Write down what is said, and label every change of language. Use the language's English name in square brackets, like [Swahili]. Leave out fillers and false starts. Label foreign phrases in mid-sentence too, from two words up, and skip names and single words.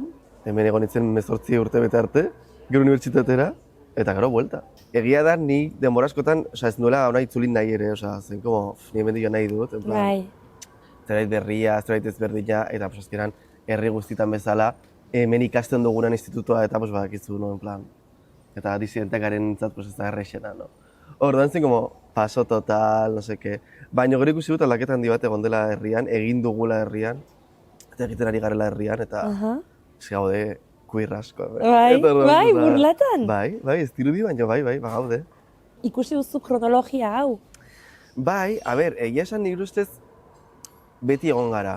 [Basque] Hemen egon nintzen 18 urte bete arte, gero unibertsitatera, eta gero buelta. Egia da, ni denbora askotan, ez nuela hona itzulin nahi ere, zen como, ni hemen dio nahi dut, [Spanish] en plan, [Basque] Bai. zerbait berria, zerbait ezberdina, eta azkenan herri guztitan bezala, hemen ikasten dugunan institutoa, eta badakizu, [Spanish] no, en plan, [Basque] eta disidenteak garen nintzat, ez da errexena, no. Orduan zen, [Spanish] como, paso total, no seke. [Basque] Baina gero ikusi dut aldaketa handi bat egon dela herrian, egin dugula herrian, eta egiten ari garela herrian, eta ez gaude queer asko. Bai, burlatan? Bai, ez dirudi, baina bai, gaude. Ikusi duzu kronologia hau. Bai, a ber, egia esan nire ustez beti egon gara.